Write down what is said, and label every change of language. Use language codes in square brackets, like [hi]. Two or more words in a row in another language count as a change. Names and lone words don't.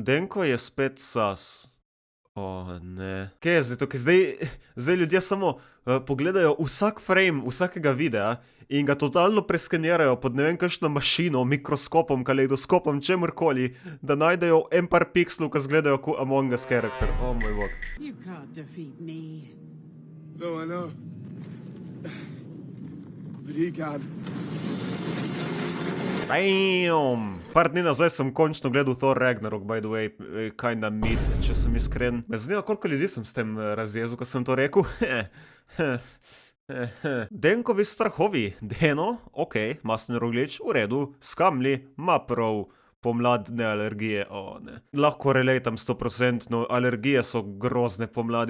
[sl] Denko je spet sas. O, ne. Kaj je zdaj to, ker zdaj ljudje samo pogledajo vsak frame vsakega videa in ga totalno preskenirajo pod ne vem kakšno mašino, mikroskopom, kaleidoskopom, čemurkoli, da najdejo en par pikslov, ki zgledajo kot Among Us character. O moj bog. [en] You can't defeat me. No, I know. But he can. Bam! [sl] Par dni nazaj sem končno gledal Thor Ragnarok, [en] by the way, kinda mid, [sl] če sem iskren. Me zanima, koliko ljudi sem s tem razjezil, ko sem to rekel. Denkovi strahovi, Deno, okej, Masne Roglič, v redu, Skamli, ma prav. Pomladne alergije, o ne. Lahko relatam 100%, no alergije so grozne pomladi.